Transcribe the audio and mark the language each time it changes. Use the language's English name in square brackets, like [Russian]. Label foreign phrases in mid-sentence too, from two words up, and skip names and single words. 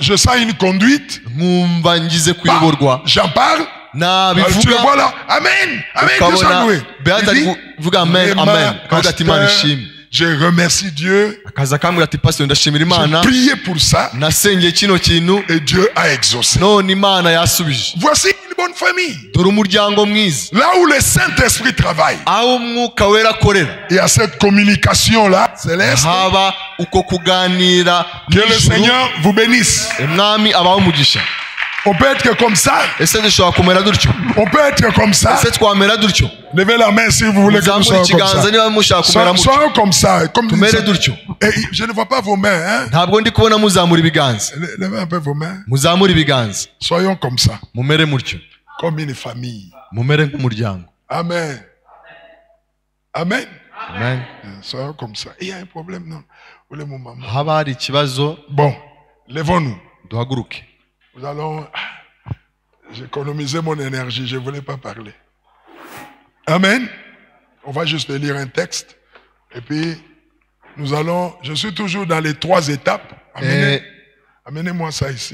[French] je sens une conduite. [Kinyarwanda] nkumva ngize kuyoborwa, [French] J'en parle. Tu le [Kinyarwanda] nabivuga [French] vois là. Amen. Amen. Dieu soit [Kinyarwanda] ukabona [French] loué. [Kinyarwanda] Beata ari kuvuga amen amen, akavuga ati Imana ishimwe. [French] Je remercie Dieu. [Kinyarwanda] akaza akambwira ati pastor ndashimira Imana, [French] J'ai prié pour ça [Kinyarwanda] nasengeye kino kintu [French] et Dieu a exaucé. [Kinyarwanda] none Imana yasubije. [French] Voici une bonne famille. [Kinyarwanda] dore umuryango mwiza [French] Là où le Saint-Esprit travaille, [Kinyarwanda] aho umwuka wera akorera, [French] il y a cette communication-là céleste. [Kinyarwanda] haba uko kuganira [French] Que le [Kinyarwanda] n'ijuru. [French] Seigneur vous bénisse. [Kinyarwanda] umwami abaho umugisha. [French] On peut être comme ça. [Kinyarwanda] ese dushobora kumera dutyo? [French] On peut être comme ça. [Kinyarwanda] ese twamera dutyo? [French] Levez la main si vous voulez que nous [Kinyarwanda] muzamure [French] soyons comme [Kinyarwanda] ikiganza [French] ça. [Kinyarwanda] niba mushaka kumera mutyo. [French] Soyons comme ça. Comme [Kinyarwanda] tumere dutyo. [French] Et je ne vois pas vos mains, hein? [Kinyarwanda] ntabwo ndi kubona muzamura ibiganza. [French] Levez un peu vos mains. [Kinyarwanda] Muzamura ibiganza. [French] Soyons comme ça. [Kinyarwanda] Mumere mutyo. [French] Comme une famille. [Kinyarwanda] Mumere nk'umuryango. [French] Amen. Amen. Amen. Soyons comme ça. Il y a un problème, non? [Kinyarwanda] Haba hari ikibazo. [French] Bon, levons-nous. [Kinyarwanda] Duhaguruke. [French] Nous allons... J'ai économisé mon énergie, je ne voulais pas parler. Amen. On va juste lire un texte. Et puis, nous allons... Je suis toujours dans les 3 étapes. Amenez-moi ça ici.